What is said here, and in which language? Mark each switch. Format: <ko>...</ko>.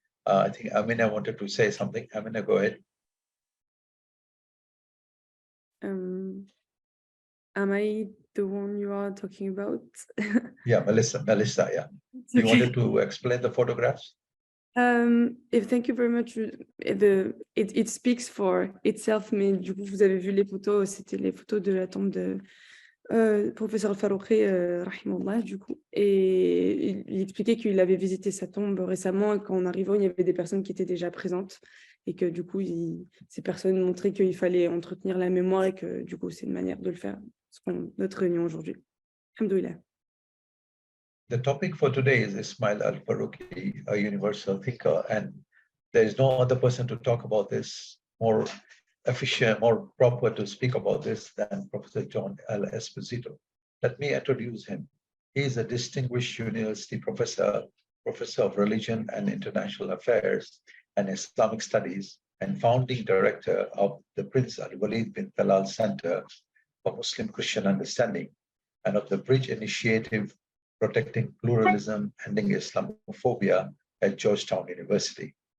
<en>I think Amina wanted to say something. Amina, go ahead. Am I the one you are talking about? Yeah, Melissa, yeah. You wanted to explain the photographs? Thank you very much. It speaks for itself,</en> <fr>mais du coup, vous avez vu les photos, c'était les photos de la tombe de professeur Al-Faruqi, rahimahullah, du coup. Et il expliquait qu'il avait visité sa tombe récemment, et qu'en arrivant, il y avait des personnes qui étaient déjà présentes, et que du coup, ces personnes montraient qu'il fallait entretenir la mémoire, et que du coup, c'est une manière de le faire, notre réunion aujourd'hui.</fr> <ar>Alhamdoulilah.</ar> <en>The topic for today is Ismail Al-Faruqi, a universal thinker, and there is no other person to talk about this more efficient, more proper to speak about this than Professor John Esposito. Let me introduce him. He is a distinguished university professor of religion and international affairs and Islamic studies, and founding director of the Prince Alwaleed Center for Muslim-Christian Understanding, and of the Bridge Initiative Protecting Pluralism, Ending Islamophobia at Georgetown University.</en>